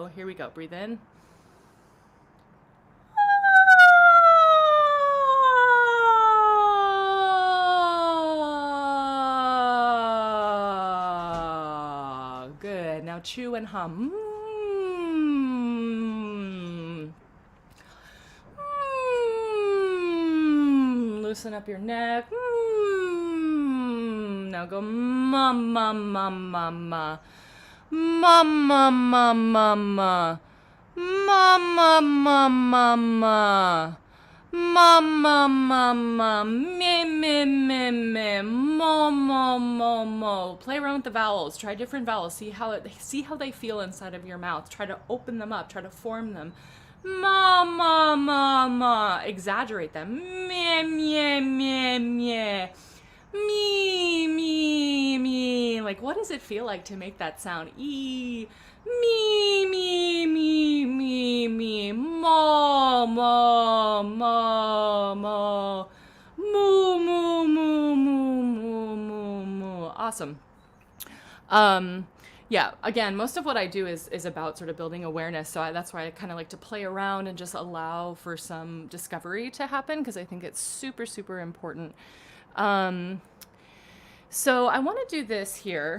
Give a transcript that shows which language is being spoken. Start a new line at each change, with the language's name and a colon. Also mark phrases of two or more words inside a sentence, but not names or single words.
English: Here we go. Breathe in. Good. Now chew and hum. Loosen up your neck. Now go ma ma ma ma ma ma ma ma ma ma ma ma ma ma ma ma ma ma me me me me mo mo mo mo. Play around with the vowels. Try different vowels. See how they feel inside of your mouth. Try to open them up. Try to form them. Ma ma ma ma. Exaggerate them. Meh meh meh meh. Me me me. Like, what does it feel like to make that sound? E. Me me me me me. Mo mo mo mo. Moo moo moo moo moo moo moo. Awesome. Yeah, again, most of what I do is about sort of building awareness. So that's why I kind of like to play around and just allow for some discovery to happen, because I think it's super, super important. So I want to do this here.